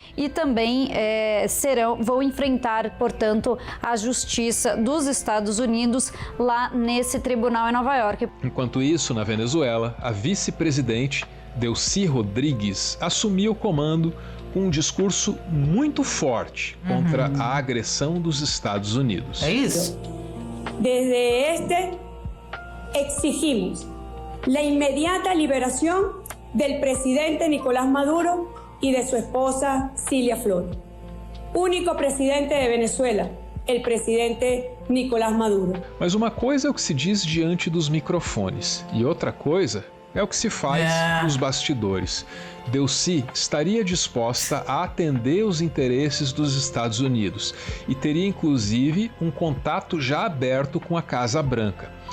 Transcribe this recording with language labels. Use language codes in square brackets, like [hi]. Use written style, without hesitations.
[pt] E também vão enfrentar, portanto, a justiça dos Estados Unidos lá nesse tribunal em Nova York. Enquanto isso, na Venezuela, a vice-presidente Delcy Rodrigues assumiu o comando com um discurso muito forte contra a agressão dos Estados Unidos. É isso. [es] Desde exigimos la inmediata liberación del presidente Nicolás Maduro y de su esposa Cilia Flores. Único presidente de Venezuela, el presidente Nicolás Maduro. [pt] Mas uma coisa é o que se diz diante dos microfones e outra coisa é o que se faz nos bastidores. Delcy estaria disposta a atender os interesses dos Estados Unidos e teria inclusive um contato já aberto com a Casa Branca.